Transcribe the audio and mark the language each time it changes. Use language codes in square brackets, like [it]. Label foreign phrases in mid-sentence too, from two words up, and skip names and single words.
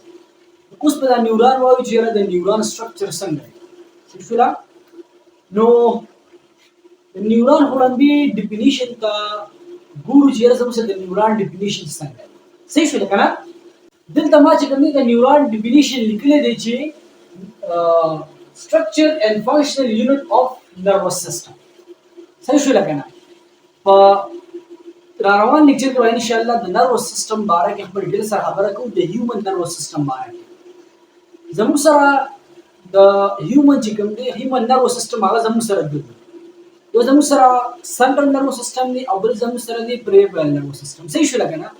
[ps] اوس په دا نیورون وایو چې د [en] neuron structure [ps] څنګه دی صحیح شو لا. نو د نیورون وړاندې ډیفینیشن ته ګورو چې زموږ سره د [en] neuron definition [ps] څنګه دی صحیح شو لګا نه. دلته ما چې کوم د [en] neuron definition [ps] لیکلی دی چې [en] structure and functional unit of nervous system [ps] صحیح شو لګا نه. په روان لیکچر کې [ar] ان شاء الله [ps] د [en] nervous system [ps] باره کې خپل ډیر سره خبره کوو، د [en] human nervous system [ps] باره کې زموږ سره د هیومن چې کوم دی [en] human nervous system [ps] هغه زموږ سره دی، یو زموږ سره [en] central nervous system [ps] دی او بل زموږ سره دی [en] peripheral nervous system [ps] صحیح شو لګا نه.